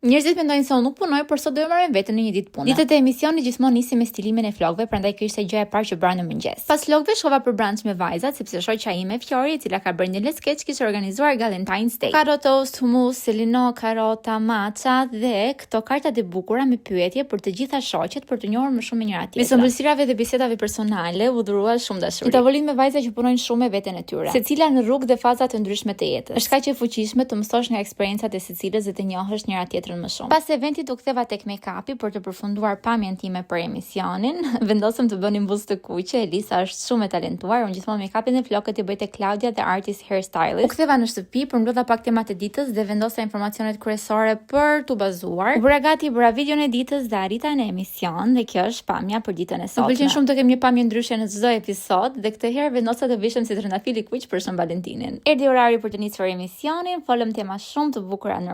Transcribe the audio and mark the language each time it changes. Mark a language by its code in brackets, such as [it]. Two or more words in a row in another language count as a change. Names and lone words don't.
[sq] Njerëzit mendojnë se unë nuk punoj, por sot do të marrë veten në një ditë pune. Ditët e emisionit gjithmonë nisin me stilimin e flokëve, prandaj kjo ishte gjëja e parë që bëra në mëngjes. Pas flokëve shkova për brunch me vajzat, sepse shoqja ime Fiori, e cila ka bërë një sketch, kishte organizuar Valentine's Day. [en] Carrot toast, hummus, [sq] selino, karota, matcha dhe këto kartat e bukura me pyetje për të gjitha shoqet për të njohur më shumë me njëra tjetrën. Me ëmbëlsirave dhe bisedave personale u dhurua shumë dashuri. Një tavolinë me vajza që punojnë shumë me veten e tyre, secila në rrugë dhe faza të ndryshme të jetës. Është kaq e fuqishme të mësosh nga eksperiencat e secilës dhe të njohësh njëra tjetrën më shumë. Pas eventit u ktheva tek make-upi për të përfunduar pamjen time për emisionin. Vendosëm të bënim buzë të kuqe. Elisa është shumë e talentuar. Unë gjithmonë make-upin dhe flokët i bëj te Claudia, [en] the artist hairstylist. [sq] U ktheva në shtëpi, përmbledha pak temat e ditës dhe vendosa informacionet kryesore për t'u bazuar. U bëra gati, bëra videon e ditës dhe arrita në emision dhe kjo është pamja për ditën e sotme. Më pëlqen shumë të kem një pamje ndryshe në çdo episod dhe këtë herë vendosa të vishem si trëndafili kuq për Shën Valentinin. Erdhi orari për të nisur emisionin, folëm tema shumë të bukura normalisht.